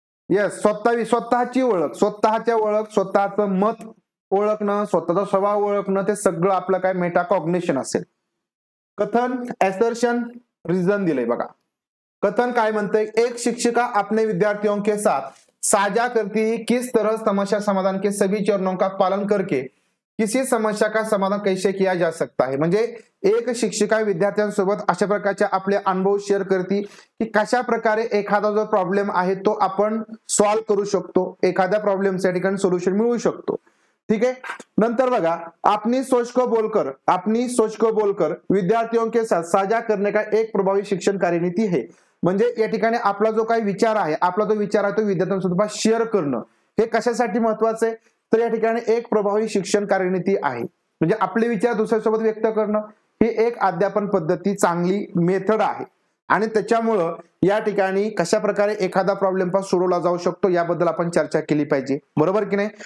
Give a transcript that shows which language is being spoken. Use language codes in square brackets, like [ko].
[mr] Yes, स्वतःची ओळख, स्वतःच्या ओळख, स्वतःचं मत ओळखणं, स्वतःचा स्वभाव ओळखणं, ते सगळं आपलं काय मेटाकॉग्निशन असेल. कथन, एसर्शन, रिझन दिलंय बघा. कथन काय म्हणतंय? [hi] एक शिक्षिका अपने विद्यार्थियों के साथ साझा करती है किस तरह समस्या समाधान के सभी चरणों का पालन करके किसी समस्या का समाधान कैसे किया जा सकता है. [mr] म्हणजे एक शिक्षिका विद्यार्थ्यांसोबत अशा प्रकारचे आपले अनुभव शेअर करते की कशा प्रकारे एखादा जो प्रॉब्लेम आहे तो आपण सॉल्व्ह करू शकतो, एखाद्या प्रॉब्लेमच्या ठिकाणी सोल्युशन मिळवू शकतो. ठीक आहे, नंतर बघा, [hi] अपनी सोच को बोलकर विद्यार्थियों के साथ साझा करने का एक प्रभावी शिक्षण कार्यनीति है. [mr] म्हणजे या ठिकाणी आपला जो काही विचार आहे, आपला जो विचार आहे तो विद्यार्थ्यांसोबत शेअर करणं, हे कशासाठी महत्वाचं आहे? तर या ठिकाणी एक प्रभावी शिक्षण कार्यनीती आहे. म्हणजे आपले विचार दुसऱ्यासोबत व्यक्त करणं ही एक अध्यापन पद्धती, चांगली मेथड आहे. आणि त्याच्यामुळं या ठिकाणी कशा प्रकारे एखादा प्रॉब्लेम पण सोडवला जाऊ शकतो याबद्दल आपण चर्चा केली पाहिजे. बरोबर की नाही?